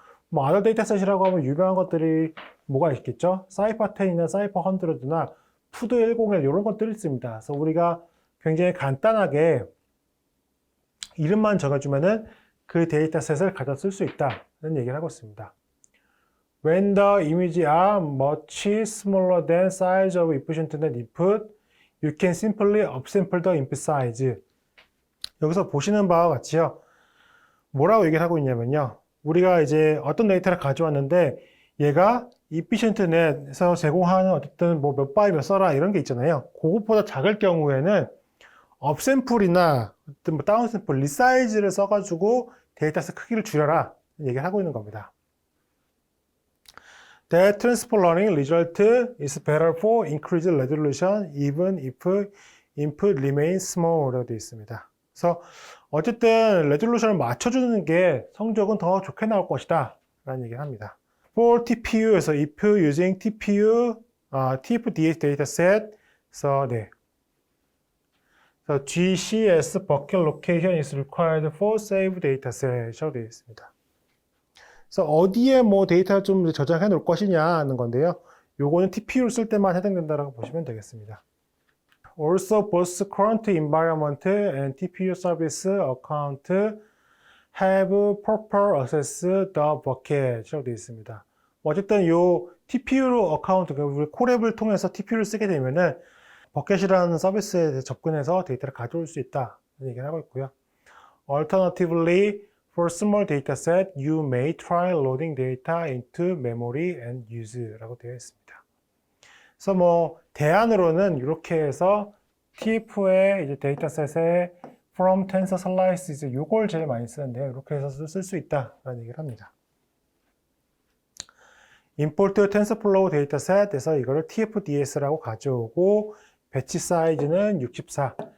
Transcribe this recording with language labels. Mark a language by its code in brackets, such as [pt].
[ko] 뭐 [en] other dataset [ko] 이라고 하면 유명한 것들이 뭐가 있겠죠? 사이퍼10이나 사이퍼100나 푸드101 이런 것들이 있습니다. 그래서 우리가 굉장히 간단하게 이름만 적어주면은 그 데이터셋을 가져 쓸 수 있다는 얘기를 하고 있습니다. [en] When the images are much smaller than size of efficient net input, you can simply upsample the input size. [ko] 여기서 보시는 바와 같이요. 뭐라고 얘기를 하고 있냐면요. 우리가 이제 어떤 데이터를 가져왔는데 얘가 efficient net에서 제공하는 어쨌든 뭐 몇 바이 몇 써라 이런 게 있잖아요. 그것보다 작을 경우에는 업샘플이나 어떤 뭐 다운샘플, 리사이즈를 써가지고 데이터셋 크기를 줄여라 얘기를 하고 있는 겁니다. [en] The transfer learning result is better for increased resolution even if input remains small [ko] 라고 되어 있습니다. 그래서 어쨌든 레졸루션을 맞춰주는 게 성적은 더 좋게 나올 것이다 라는 얘기를 합니다. [en] For TPU에서 if using TPU, TF-DS dataset, so 네. So GCS bucket location is required for save dataset이라고 [ko] 되어 있습니다. 그래서 어디에 뭐 데이터를 좀 저장해 놓을 것이냐 하는 건데요. 요거는 TPU를 쓸 때만 해당된다라고 보시면 되겠습니다. [en] Also, both current environment and TPU service account have proper access the bucket이라고 [ko] 되어 있습니다. 어쨌든 요 TPU 어카운트, 우리 콜앱을 통해서 TPU를 쓰게 되면은 버켓이라는 서비스에 접근해서 데이터를 가져올 수 있다 얘기를 하고 있고요. [en] Alternatively, for small dataset, you may try loading data into memory and use라고 [ko] 되어 있습니다. 그래서 뭐 대안으로는 이렇게 해서 TF의 이제 데이터셋에 from tensor slices 요걸 제일 많이 쓰는데요. 이렇게 해서 쓸 수 있다라는 얘기를 합니다. import TensorFlow 데이터셋에서 이거를 TF-DS라고 가져오고 배치 사이즈는 64.